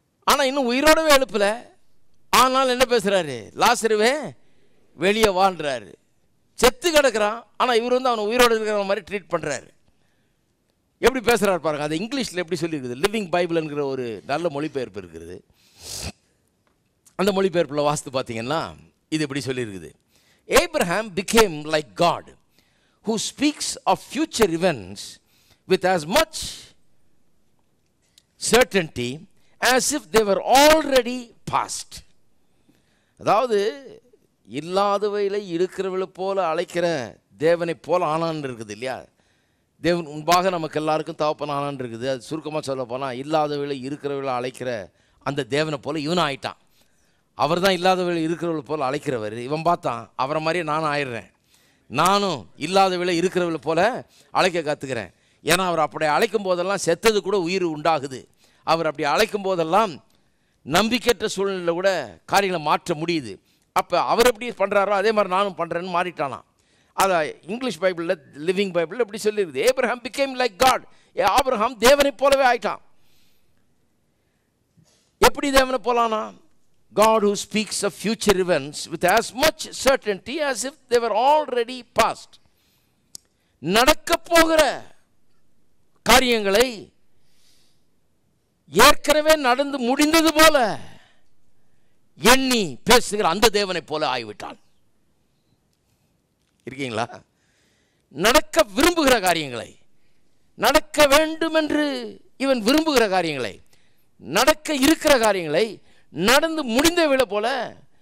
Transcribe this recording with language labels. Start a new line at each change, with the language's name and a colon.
Tamil: ஆனால் இன்னும் உயிரோடவே எழுப்பலை, ஆனால் என்ன பேசுகிறாரு, லாசருவே வெளியே வாழ்றாரு. செத்து கிடக்கிறான், ஆனால் இவர் வந்து அவனை உயிரோடு இருக்கிற மாதிரி ட்ரீட் பண்ணுறாரு. எப்படி பேசுகிறார் பாருங்க. அது இங்கிலீஷில் எப்படி சொல்லியிருக்குது, லிவிங் பைபிள்ங்கிற ஒரு நல்ல மொழிபெயர்ப்பு இருக்கிறது. அந்த மொழிபெயர்ப்பில் வாசித்து பார்த்தீங்கன்னா இது எப்படி சொல்லியிருக்குது,
English: Abraham became like God who speaks of future events with as much certainty as if they were already past.
Tamil: அதாவது இல்லாதவைகளை இருக்கிறவளை போல அழைக்கிற தேவனை போல ஆனான்னு இருக்குது இல்லையா. தேவன் முன்பாக நமக்கு எல்லாருக்கும் தகப்பன் ஆனான்னு இருக்குது. அது சுருக்கமாக சொல்ல போனால், இல்லாதவைகளை இருக்கிறவளை அழைக்கிற அந்த தேவனை போல இவனும் ஆயிட்டான். அவர் தான் இல்லாதவைகளை இருக்கிறவளை போல அழைக்கிறவர். இவன் பார்த்தான், அவரை மாதிரியே நானும் ஆயிடுறேன், நானும் இல்லாதவைகளை இருக்கிறவளை போல அழைக்க கற்றுக்கிறேன். ஏன்னா அவர் அப்படி அழைக்கும் போதெல்லாம் செத்தது கூட உயிர் உண்டாகுது. அவர் அப்படி அழைக்கும் போதெல்லாம் நம்பிக்கையற்ற சூழ்நிலையில் கூட காரியங்களை மாற்ற முடியுது. அப்போ அவர் எப்படி பண்ணுறாரோ அதே மாதிரி நானும் பண்ணுறேன்னு மாறிட்டானான். அதை இங்கிலீஷ் பைபிளில், லிவிங் பைபிளில் எப்படி சொல்லியிருக்குது, Abraham
English: became like God.
Tamil: Abraham தேவனை போலவே ஆயிட்டான். எப்படி தேவனை போலானா?
English: God who speaks of future events with as much certainty as if they were already past.
Tamil: நடக்க போகிற காரியங்களை ஏற்கனவே நடந்து முடிந்தது போல எண்ணி பேசுகிற அந்த தேவனை போல ஆகிவிட்டான். இருக்கீங்களா? நடக்க விரும்புகிற காரியங்களை, நடக்க வேண்டும் என்று இவன் விரும்புகிற காரியங்களை, நடக்க இருக்கிற காரியங்களை நடந்து முடிந்தவளை போல